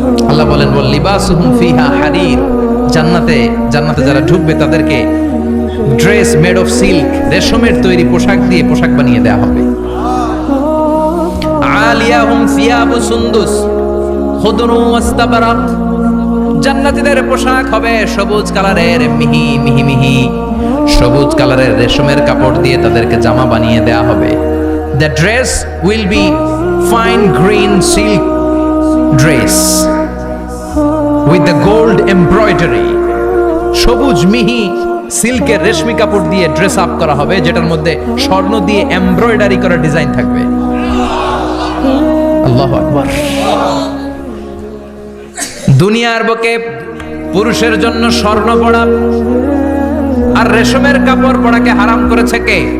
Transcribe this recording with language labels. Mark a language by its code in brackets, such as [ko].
[bn] আল্লাহ বলেন [ar] ওয়াল লিবাসুহুম ফিহা হারির। [bn] জান্নাতে যারা ঢুকবে তাদেরকে [en] dress made of silk, [bn] রেশমের তৈরি পোশাক দিয়ে পোশাক বানিয়ে দেয়া হবে। [ar] আলিয়াহুম সিয়াবু সুন্দুস খুদরু ওয়াস্তাবরাক। [bn] জান্নাতীদের পোশাক হবে সবুজ কালারের, মিহি মিহি মিহি সবুজ কালারের রেশমের কাপড় দিয়ে তাদেরকে জামা বানিয়ে দেয়া হবে। [en] The dress will be fine green silk dress with the gold embroidery. [bn] সবুজ মিহি সিল্কের রেশমি কাপড় দিয়ে ড্রেস আপ করা হবে, যেটার মধ্যে স্বর্ণ দিয়ে এমব্রয়ডারি করা ডিজাইন থাকবে। আল্লাহু আকবার। দুনিয়ার বুকে পুরুষের জন্য স্বর্ণ পরা আর রেশমের কাপড় পরাকে হারাম করেছে কে?